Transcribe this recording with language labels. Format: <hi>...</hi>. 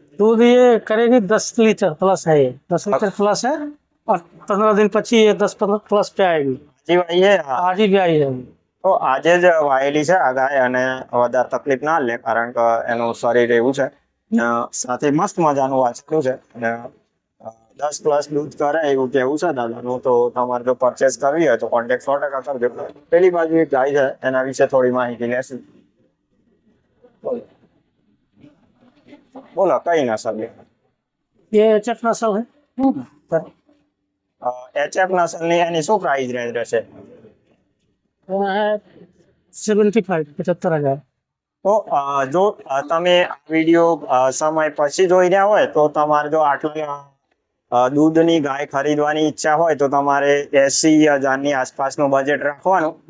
<hi>दूध ये करेगी 10 लीटर प्लस है। ये 10 लीटर प्लस है और 15 दिन पची ये 10-15 प्लस पे आएगी।</hi> <gu>હજી વાઈ છે? હા.</gu> <hi>आज ही भी आई है।</hi> <gu>તો આજે જ વાયેલી છે આ ગાય અને વધારે તકલીફ ના લે કારણ કે એનું શરીર એવું છે. સાથે મસ્ત મજાનું વાછરડું છે અને 10+ દૂધ કરે એવું કેવું છે દાદાનું. તો તમારે જો પરચેસ કરવી હોય તો કોન્ટેક્ટ 100% કરજો. પેલી બાજુ એક ગાય છે, એના વિશે થોડી માહિતી લેશું. બોલો કઈ નસલ?</gu> <hi>ये HF नस्ल है।</hi> <gu>HF નસલની એની શું પ્રાઇસ રેન્જ રહેશે?</gu> <hi>वो है 75 75,000।</hi> <gu>તો જો તમે આ વિડીયો સમય પછી જોઈ રહ્યા હોય તો તમારે જો આટલા દૂધની ગાય ખરીદવાની ઈચ્છા હોય તો તમારે 80,000ની આસપાસનું બજેટ રાખવાનું.</gu>